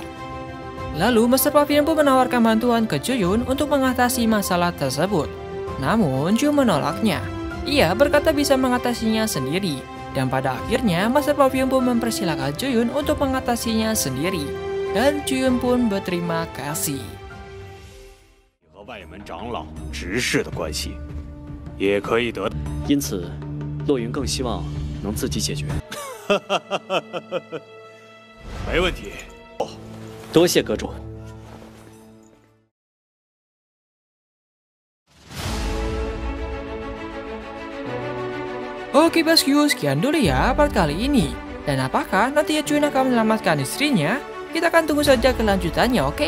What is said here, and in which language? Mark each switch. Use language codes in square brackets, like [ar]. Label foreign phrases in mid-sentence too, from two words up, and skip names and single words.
[id] Lalu Master Pavilion pun menawarkan bantuan ke Choyun untuk mengatasi masalah tersebut. Namun Jun menolaknya. Ia berkata bisa mengatasinya sendiri. Dan pada akhirnya Master Pavilion pun mempersilahkan Choyun untuk mengatasinya sendiri. Dan Choyun pun berterima kasih. [zh] 和外门长老执事的关系，也可以得。因此，洛云更希望能自己解决。没问题。多谢阁主。 [id] Oke bosku, sekian dulu ya part kali ini. Dan apakah nanti Choyun akan menyelamatkan istrinya? Kita akan tunggu saja kelanjutannya, oke?